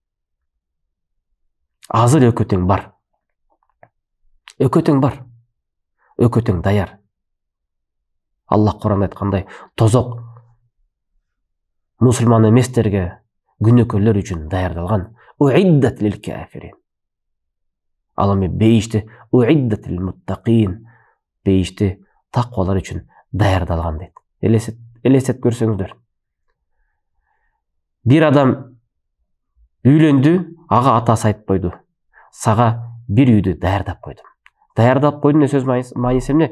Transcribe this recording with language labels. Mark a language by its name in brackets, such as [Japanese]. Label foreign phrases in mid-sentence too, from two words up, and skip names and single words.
[Kyrgyz] Азыр өкөтөң бар. Өкөтөң бар. Өкөтөң даяр. Аллах Куранда айткандай, тозок мусулман эместерге, күнөөкөрлөр үчүн даярдалган. [Arabic] أعدت للكافرين. [Kyrgyz] Ал эми бейишти [Arabic] أعدت للمتقين. [Kyrgyz] Бейишти таквалар үчүн даярдалган дейт. Элестет көрсөңүздөр. Бир адам үйлөндү, ага атасы айтып койду. Сага бир үйдү даярдап койдум. Даярдап койдум сөз мааниси эмне?